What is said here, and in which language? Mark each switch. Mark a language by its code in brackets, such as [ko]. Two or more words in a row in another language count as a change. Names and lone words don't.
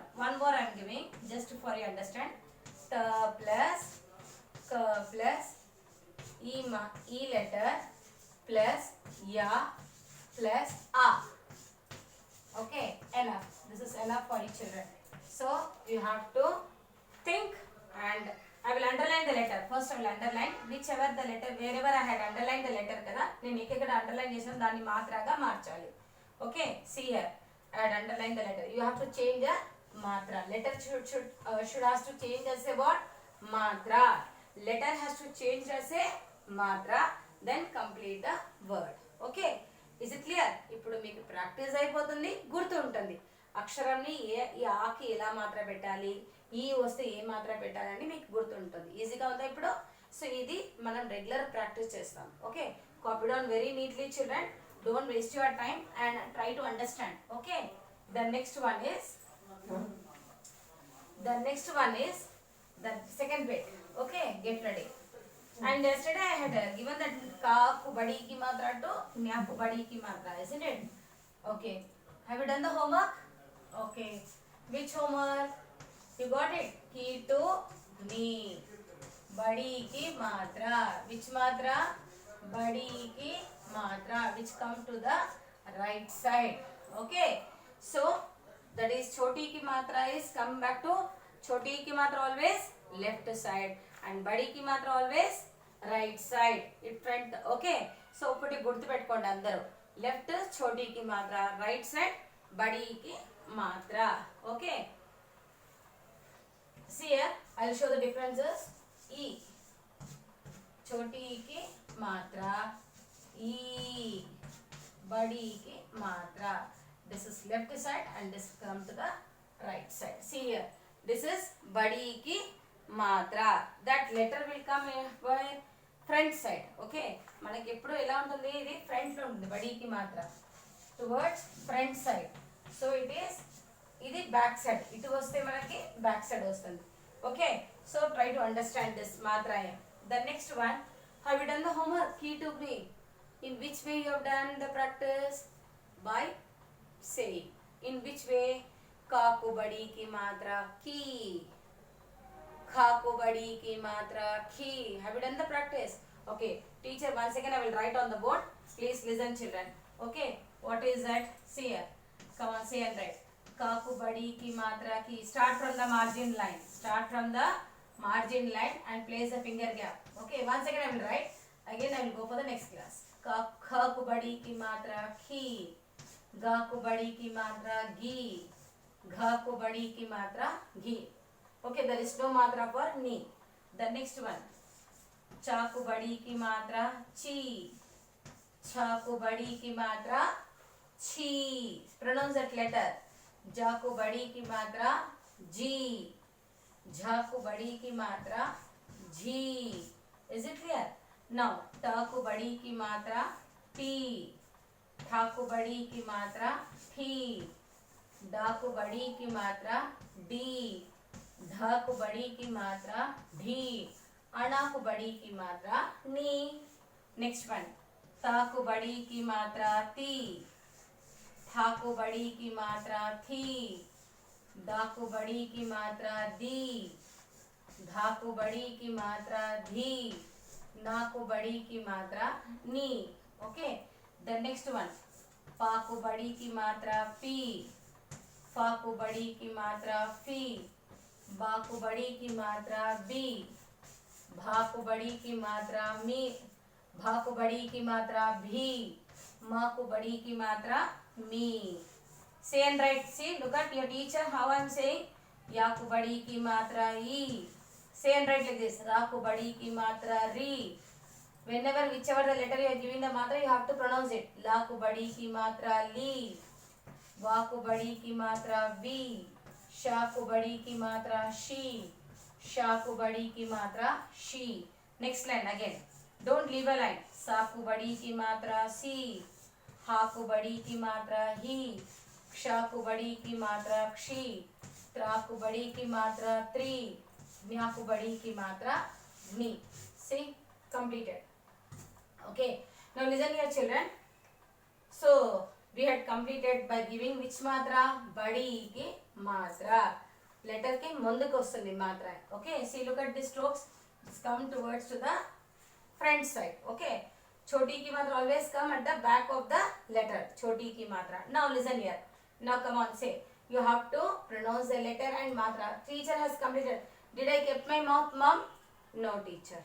[en] One more I am giving just for you understand. Ta plus ka plus e letter plus ya plus a. Okay. Enough. This is enough for you children. So you have to think, and I will underline the letter. First I will underline whichever the letter, wherever I had underlined the letter kada [te] నేను ఇక్కడ అండర్లైన్ చేసిన దాన్ని మాత్రగా మార్చాలి. [en] Okay, see here, I had underlined the letter. You have to change the matra. Letter should has to change as a what? Matra. Letter has to change as a matra, then complete the word. Okay, is it clear? [te] ఇప్పుడు మీకు ప్రాక్టీస్ అయిపోతుంది, గుర్తు ఉంటుంది. అక్షరాన్ని ఈ ఆకి ఎలా మాత్ర పెట్టాలి, ఈ వస్తే ఏ మాత్ర పెట్టాలని మీకు గుర్తుంటుంది. ఈజీగా ఉందా ఇప్పుడు? సో ఇది మనం [en] regular practice [te] చేస్తాం. [en] Okay, copy down very neatly children. Don't waste your time and try to understand. Okay, the next one is the second bit. Okay, get ready. And yesterday I had given that [hi] क को बड़ी की मात्रा [en] to [hi] ञ को बड़ी की मात्रा, [en] isn't it? Okay, have you done the homework? Okay, which homework? You got it? [hi] की तो नी। बड़ी की मात्रा. [en] Which matra? [hi] बड़ी की मात्रा, [en] which come to the right side. Okay, so that is [hi] छोटी की मात्रा [en] is come back to [hi] छोटी की मात्रा [en] always left side and [hi] बड़ी की मात्रा [en] always right side. It front. Okay, so [te] ఒకటి గుర్తు పెట్టుకోండి అందరూ. [hi] లెఫ్ట్ छोटी की मात्रा, [en] right side [hi] बड़ी की मात्रा. [en] ఓకే, see here I will show the differences. [hi] ई छोटी की मात्रा, ई बड़ी की मात्रा. [en] This is left side and this come to the right side. See here, this is [hi] बड़ी की मात्रा. [en] That letter will come by front side. [te] Okay, మనకి ఎప్పుడు ఎలా ఉంటుంది, ఇది ఫ్రంట్ లో ఉంటుంది [hi] बड़ी की मात्रा, [en] towards front side. so it is, [te] ఇది [en] back side, [te] ఇటు వస్తే మనకి [en] back side [te] వస్తుంది. [en] Okay, so try to understand this matra. The next one, have you done the homework? Key to me. In which way you have done the practice? By saying. In which way? [hi] क को बड़ी की मात्रा की, ख को बड़ी की मात्रा की. [en] Have you done the practice? Okay, teacher, once again I will write on the board. Please listen children. Okay, what is that? See here. Come on, say and write. [hi] क को बड़ी की मात्रा की. [en] Start from the margin line. Start from the margin line and place the finger gap. Okay, once again I will write. Again I will go for the next class. [hi] ख को बड़ी की मात्रा खी, ग को बड़ी की मात्रा गी, घ को बड़ी की मात्रा घी. [en] Okay, there is no matra for ni. The next one, [hi] च को बड़ी की मात्रा ची, च को बड़ी की मात्रा ची. [en] Pronounce that letter. [hi] ज को बड़ी की मात्रा जी, झा को बड़ी की मात्रा झी. [en] Is it clear? [hi] Now ta को बड़ी की मात्रा टी, ठा को बड़ी की मात्रा ठी, डा को बड़ी की मात्रा डी, धा को बड़ी की मात्रा ढी, अणा को बड़ी की मात्रा नी. [en] Next one, [hi] ता को बड़ी की मात्रा ती, था को बड़ी की मात्रा थी, दा को बड़ी की मात्रा दी, धा को बड़ी की मात्रा धी, ना को बड़ी की मात्रा नी. [en] Okay, the next one, [hi] पा को बड़ी की मात्रा पी, फा को बड़ी की मात्रा फी, बा को बड़ी की मात्रा बी, भा को बड़ी की मात्रा मी, भा को बड़ी की मात्रा भी, मा को बड़ी की मात्रा मी. [en] Say and write. See, look at your teacher how I am saying. [hi] य को बड़ी की मात्रा ई. [en] Say and write like this. [hi] र को बड़ी की मात्रा री. [en] Whenever whichever the letter you are giving the matra, you have to pronounce it. [hi] ल को बड़ी की मात्रा ली। व को बड़ी की मात्रा वी. श को बड़ी की मात्रा शी। श को बड़ी की मात्रा शी. Sha ko badi ki matra shi. [en] Next line again. Don't leave a line. [hi] स को बड़ी की मात्रा सी. ह को बड़ी की मात्रा ही. क्षा को बड़ी की मात्रा क्षी, त्रा को बड़ी की मात्रा त्रि, ज्ञा को बड़ी की मात्रा नी. [en] See, completed. Okay, Now listen here children. So we had completed by giving which matra? [hi] बड़ी की मात्रा. [te] లెటర్ కి ముందుకు వస్తుంది మాత్ర. [en] Okay, see look at the strokes. Just come towards to the front side. Okay, [hi] छोटी की मात्रा [en] always come at the back of the letter. [hi] छोटी की मात्रा. [en] Now listen here. Now come on, say. You have to pronounce the letter and matra. Teacher has completed. Did I keep my mouth, mom? No, teacher.